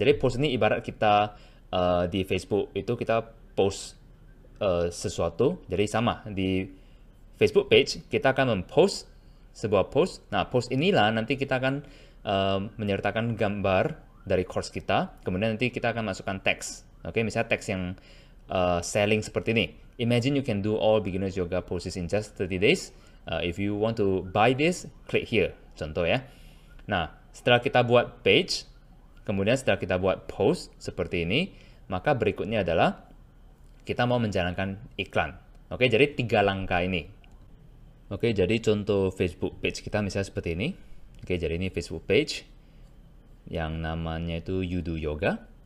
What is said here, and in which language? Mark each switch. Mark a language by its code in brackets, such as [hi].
[id] Jadi post ini ibarat kita di Facebook itu kita post sesuatu. Jadi sama di Facebook page kita akan mempost sebuah post. Nah, post inilah nanti kita akan menyertakan gambar dari course kita. Kemudian nanti kita akan masukkan teks. Oke, misalnya teks yang selling seperti ini. [en] Imagine you can do all beginners yoga poses in just 30 days. If you want to buy this, click here. [id] Contoh ya. Nah, setelah kita buat page, kemudian setelah kita buat post seperti ini, maka berikutnya adalah kita mau menjalankan iklan. Oke, jadi 3 langkah ini. Oke, jadi contoh Facebook page kita misalnya seperti ini. Oke, jadi ini Facebook page yang namanya itu You Do Yoga.